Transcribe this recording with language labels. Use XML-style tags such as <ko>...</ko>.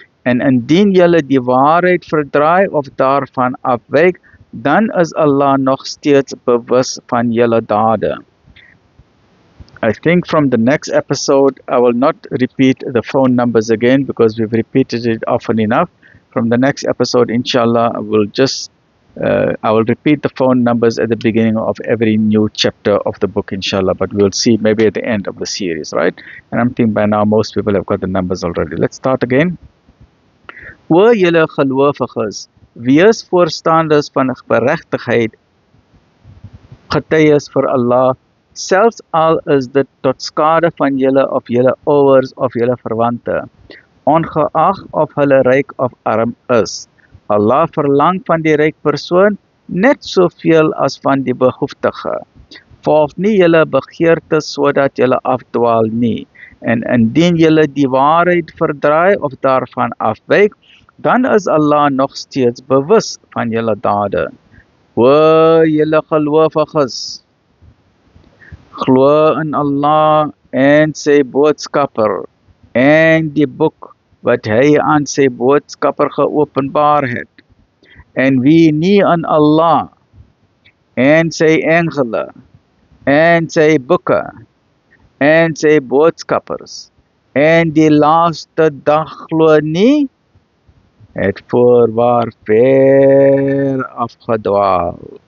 <af>En indien julle die waarheid verdraai of daarvan afwyk, dan is Allah nog steeds bewus van julle dade.</af> <en>I think from the next episode, I will not repeat the phone numbers again because we've repeated it often enough. From the next episode, inshallah, I will repeat the phone numbers at the beginning of every new chapter of the book, inshallah, but we'll see maybe at the end of the series, right? And I'm thinking by now most people have got the numbers already. Let's start again.</en> <af>O julle gelowiges, wees voorstanders van geregtigheid, getuies vir Allah, selfs al is dit tot skade van julle of julle ouers of julle verwante, ongeag of hulle ryk of arm is. Allah verlang van die ryk persoon net soveel as van die behoeftige. Volg nie julle begeertes sodat julle afdwaal nie. En indien julle die waarheid verdraai of daarvan afwyk, dan is Allah nog steeds bewus van julle dade. O julle gelowiges, glo in Allah en sy boodskapper en die boek wat hy aan sy boodskapper geopenbaar het. En wie nie in Allah en sy engele en sy boeke en sy boodskappers en die laaste dag glo nie, het voorwaar ver afgedwaal.</af>